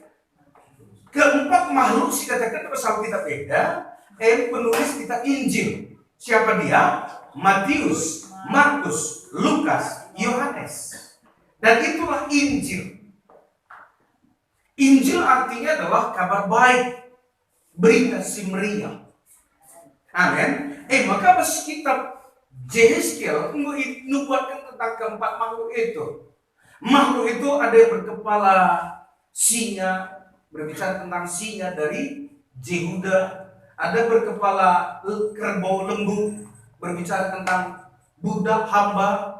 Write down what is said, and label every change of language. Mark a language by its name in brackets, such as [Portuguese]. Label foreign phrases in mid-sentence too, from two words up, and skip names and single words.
[Indonesian] Keempat makhluk dikatakan bersama kita beda. Penulis kitab Injil. Siapa dia? Matius, Markus, Lukas, Yohanes. Dan itulah Injil. Injil artinya adalah kabar baik, [Batak Karo] berita si meriah. [Indonesian] Amin. Maka pas kitab Yehezkiel nubuatkan tentang keempat makhluk itu. Makhluk itu ada yang berkepala singa, berbicara tentang singa dari Yehuda. Ada berkepala kerbau lembu, berbicara tentang budak hamba.